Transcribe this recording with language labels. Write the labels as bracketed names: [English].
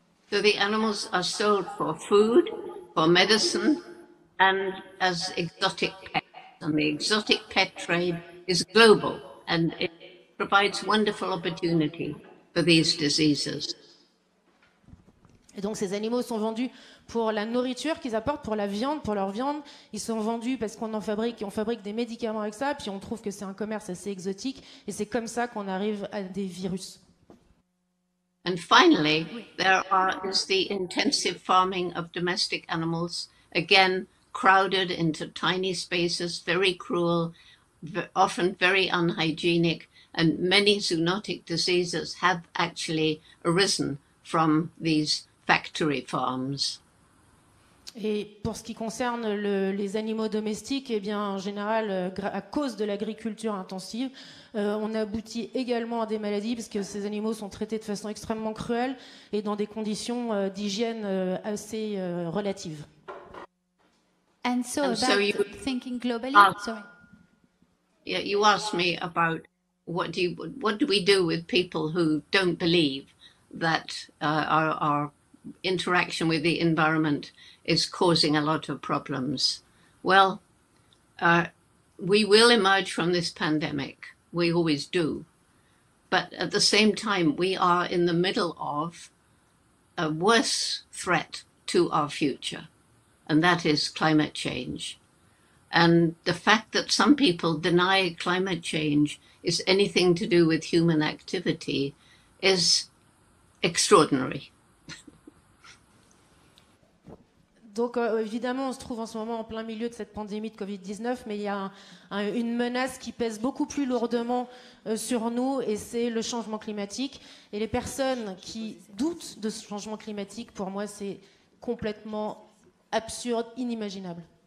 [English] So the animals are sold for food, for medicine, and as exotic pets. And the exotic pet trade is global, and it provides wonderful opportunity for these diseases. [French] Et donc ces animaux sont vendus pour la nourriture qu'ils apportent, pour la viande, pour leur viande. Ils sont vendus parce qu'on fabrique des médicaments avec ça, puis on trouve que c'est un commerce assez exotique, et c'est comme ça qu'on arrive à des virus. [English] And finally, is the intensive farming of domestic animals, again crowded into tiny spaces, very cruel, often very unhygienic, and many zoonotic diseases have actually arisen from these factory farms. [French] Et pour ce qui concerne les animaux domestiques, eh bien, en général, à cause de l'agriculture intensive, on aboutit également à des maladies parce que ces animaux sont traités de façon extrêmement cruelle et dans des conditions d'hygiène assez relatives. [English] And so thinking globally, sorry. Yeah, you asked me about what do we do with people who don't believe that our interaction with the environment is causing a lot of problems. Well, we will emerge from this pandemic. We always do. But at the same time, we are in the middle of a worse threat to our future, and that is climate change. And the fact that some people deny climate change is anything to do with human activity is extraordinary. [French] Donc évidemment, on se trouve en ce moment en plein milieu de cette pandémie de Covid-19, mais il y a une menace qui pèse beaucoup plus lourdement sur nous, et c'est le changement climatique. Et les personnes qui doutent de ce changement climatique, pour moi, c'est complètement absurde, inimaginable.